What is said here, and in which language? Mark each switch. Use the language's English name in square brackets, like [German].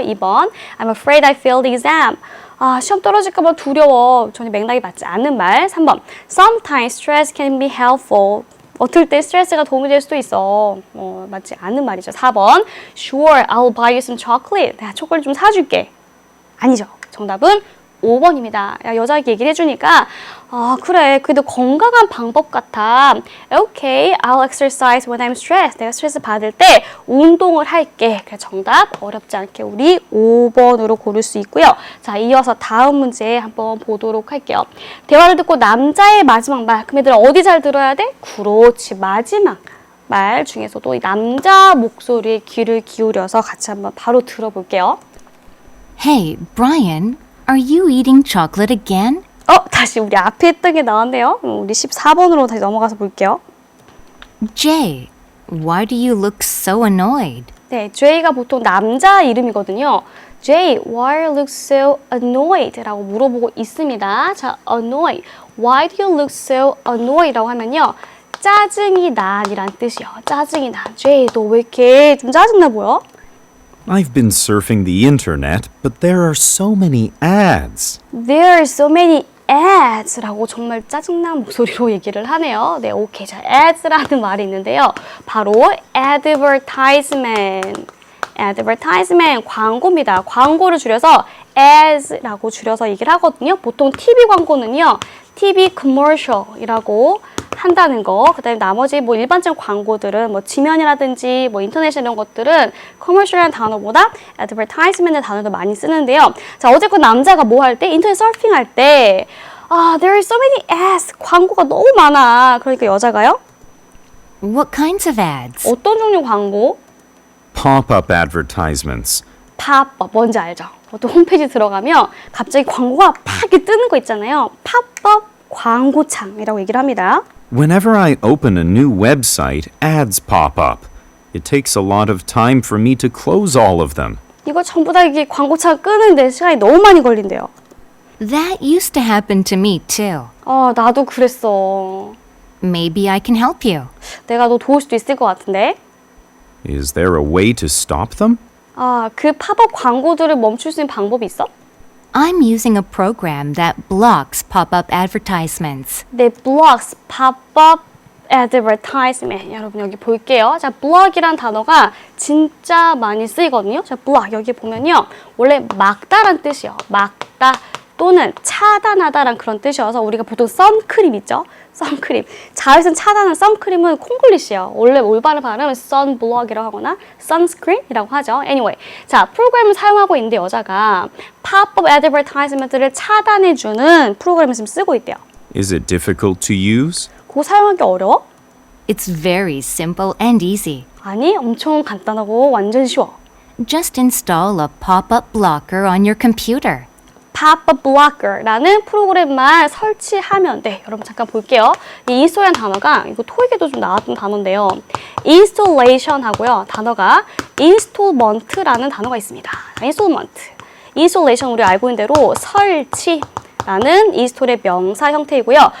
[English] 2번 I'm afraid I failed the exam. [Korean] 시험 떨어질까 봐 두려워. 전혀 맥락이 맞지 않는 말. [English] 3번 Sometimes stress can be helpful. [Korean] 어떨 때 스트레스가 도움이 될 수도 있어. 맞지 않는 말이죠. [English] 4번 Sure, I'll buy you some chocolate. [Korean] 내가 초콜릿 좀 사줄게. 아니죠. 정답은 5번입니다. 여자에게 얘기를 해주니까 아, 그래. 그래도 건강한 방법 같아. [English] Okay, I'll exercise when I'm stressed. [Korean] 내가 스트레스 받을 때 운동을 할게. 그래, 정답 어렵지 않게 우리 5번으로 고를 수 있고요. 자, 이어서 다음 문제 한번 보도록 할게요. 대화를 듣고 남자의 마지막 말. 그럼 얘들아 어디 잘 들어야 돼? 그렇지, 마지막 말 중에서도 이 남자 목소리에 귀를 기울여서 같이 한번 바로 들어볼게요. [English] Hey, Brian, are you eating chocolate again? [Korean] 다시 우리 앞에 했던 게 나왔네요. 우리 14번으로 다시 넘어가서 볼게요. [English] Jay, why do you look so annoyed? [Korean] 네, Jay가 보통 남자 이름이거든요. [English] Jay, why you look so annoyed? [Korean] 라고 물어보고 있습니다. 자, annoyed. [English] Why do you look so annoyed? [Korean] 라고 하면요. 짜증이 난이란 뜻이요. 짜증이 난. Jay, 너 왜 이렇게 좀 짜증나 보여? [English] I've been surfing the internet, but there are so many ads. There are so many ads [Korean] 라고 정말 짜증난 목소리로 얘기를 하네요. 네, 오케이. 자, ads라는 말이 있는데요. 바로 advertisement. advertisement, 광고입니다. 광고를 줄여서 ads라고 줄여서 얘기를 하거든요. 보통 TV 광고는요. TV commercial이라고 한다는 거. 그다음에 나머지 뭐 일반적인 광고들은 뭐 지면이라든지 뭐 인터넷 이런 것들은 commercial이라는 단어보다 advertisement의 단어도 많이 쓰는데요. 자, 어쨌건 남자가 뭐 할 때? 인터넷 서핑할 때 [English] there are so many ads. [Korean] 광고가 너무 많아. 그러니까 여자가요? [English] What kinds of ads? [Korean] 어떤 종류 광고? [English] Pop-up advertisements. [Korean] 팝업 뭔지 알죠? 보통 홈페이지 들어가면 갑자기 광고가 팍 이렇게 뜨는 거 있잖아요. 팝업 광고창이라고 얘기를 합니다. [English] Whenever I open a new website, ads pop up. It takes a lot of time for me to close all of them. [Korean] 이거 전부 다 이게 광고창 끄는데 시간이 너무 많이 걸린대요. [English] That used to happen to me too. [Korean] 나도 그랬어. [English] Maybe I can help you. [Korean] 내가 너 도울 수도 있을 것 같은데. [English] Is there a way to stop them? [Korean] 그 팝업 광고들을 멈출 수 있는 방법이 있어? [English] I'm using a program that blocks pop-up advertisements. 네, blocks, pop-up advertisement. [Korean] 여러분 여기 볼게요. 자, block이란 단어가 진짜 많이 쓰이거든요. 자, block 여기 보면요. 원래 막다란 뜻이요. 막다 또는 차단하다란 그런 뜻이어서 우리가 보통 선크림 있죠? 선크림. 자외선 차단한 선크림은 콩글리시예요. 원래 올바른 발음은 sunblock이라고 하거나 sunscreen이라고 하죠. Anyway, 자 프로그램을 사용하고 있는데 여자가 pop-up advertisement를 차단해주는 프로그램을 지금 쓰고 있대요. [English] Is it difficult to use? [Korean] 그거 사용하기 어려워? [English] It's very simple and easy. [Korean] 아니, 엄청 간단하고 완전 쉬워. [English] Just install a pop-up blocker on your computer. [Korean] pop-up blocker라는 프로그램만 설치하면 돼. 여러분 잠깐 볼게요. 이 install이라는 단어가 이거 토익에도 좀 나왔던 단어인데요. installation 하고요. 단어가 installment라는 단어가 있습니다. installment. installation 우리 알고 있는 대로 설치라는 install의 명사 형태이고요.